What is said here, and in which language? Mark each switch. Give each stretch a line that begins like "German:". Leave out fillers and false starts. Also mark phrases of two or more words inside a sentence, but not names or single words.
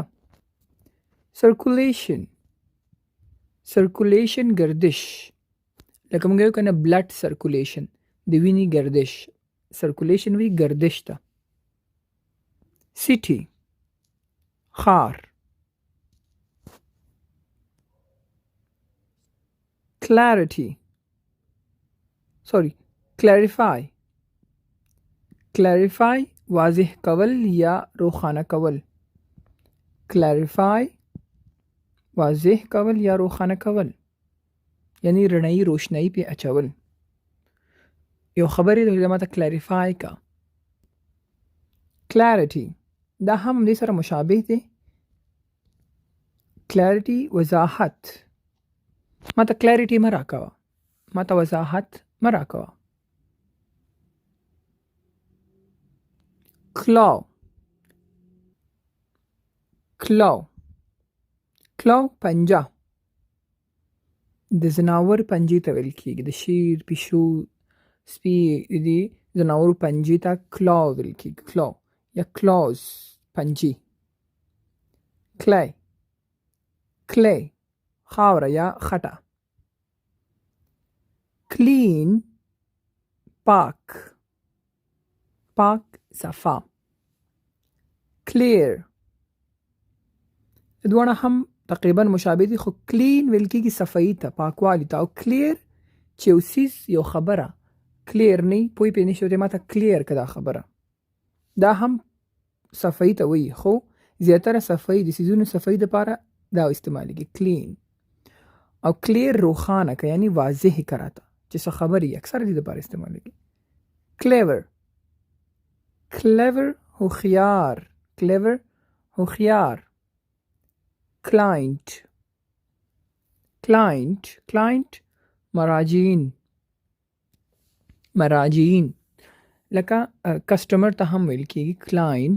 English: circulation circulation
Pashto: گردش، لکه موږ یو کنه
English: blood circulation
Pashto: د وینې گردش، سرکولیشن وی گردش ته. سیټي ښار.
English: clarity clarify clarify
Pashto: واضح کول یا روښانه کول. clarify واضح کول یا روښانه کول یعنی رڼایي روشنایي پې اچول. یو خبرې د ماته clarify کا. clarity دا هم دې سره مشابه دی. clarity وضاحت، ماته clarity مه راکوه، ماته وضاحت مه راکوه.
English: claw claw claw
Pashto: پنجه، د زناور پنجې ته ویل کیږي. د شیر، پیشو، سپي دي زناورو پنجې ته claw ویل کیږي. claw یا claws پنجې.
English: clay clay
Pashto: خاوره یا خټه. clean پاک پاک صفا. clear دوانه هم تقریبا مشابه دي، خو clean ویل کیږي صفایي ته، پاکوالی ته، او clear چې یو څیز یو خبره clear نه پوی پې نشي ماته clear که دا خبره، دا هم صفایي ته وایي، خو زیاتره صفایي د څیزونو صفایي دپاره دا استعمالیږي clean. او clear روښانه که یعنی واضح که راته چې څه خبرې اکثره دې دپاره استعمالیږي.
English: clever clever
Pashto: هوښیار. clever هوښیار.
English: client client client
Pashto: مراجعین مراجعین، لکه کسټمر ته هم ویل کېږي client.